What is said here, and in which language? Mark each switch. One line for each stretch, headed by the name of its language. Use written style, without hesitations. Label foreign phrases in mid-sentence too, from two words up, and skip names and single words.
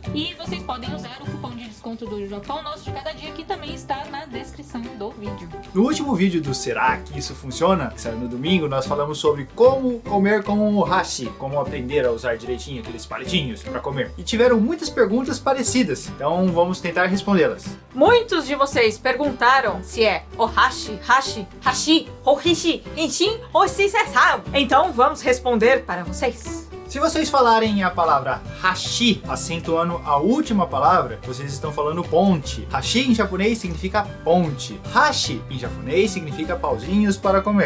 Portuguese: E vocês podem usar o cupom de desconto do Japão Nosso de Cada Dia, que também está na descrição do vídeo. No último vídeo do Será que isso funciona, que saiu no domingo, nós falamos sobre como comer com o hashi, como aprender a usar direitinho aqueles palitinhos para comer. E tiveram muitas perguntas parecidas, então vamos tentar respondê-las. Muitos de vocês perguntaram se é ohashi, hashi, hashi, ohishi, inshin ou shisesau. Então vamos responder para vocês. Se vocês falarem a palavra hashi, acentuando a última palavra, vocês estão falando ponte. Hashi em japonês significa ponte. Hashi em japonês significa pauzinhos para comer.